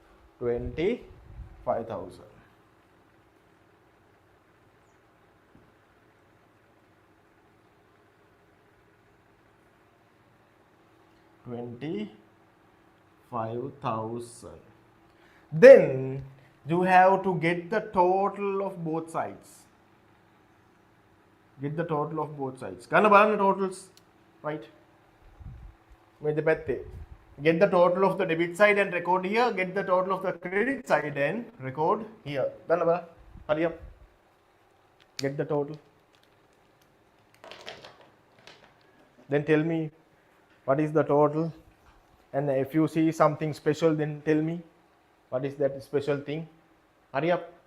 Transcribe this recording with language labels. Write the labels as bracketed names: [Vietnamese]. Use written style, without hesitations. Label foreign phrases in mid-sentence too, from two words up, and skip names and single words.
[English] 25,000 25,000 then you have to get the total of both sides get the total of both sides [Sinhala] ගන්න බලන්න [English] totals right [Sinhala] මේ දෙපැත්තේ [English] get the total of the debit side and record here get the total of the credit side and record here [Sinhala] ගන්න බලන්න [English] hurry up get the total then tell me what is the total and if you see something special then tell me what is that special thing hurry up